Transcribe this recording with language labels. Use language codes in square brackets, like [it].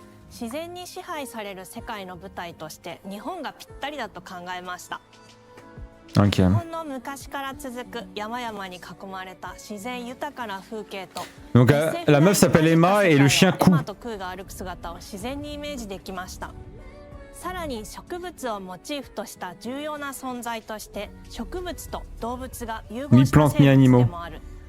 [ja] 自然に支配される世界の舞台として日本がぴったりだと考えました。 [fr] Ok. [ja] 日本の昔から続く山々に囲まれた自然豊かな風景と [fr] Donc la meuf s'appelle Emma et le chien Kou. [ja] エマとクーが歩く姿を自然にイメージできました。さらに植物をモチーフとした重要な存在として植物と動物が融合した生物でもある。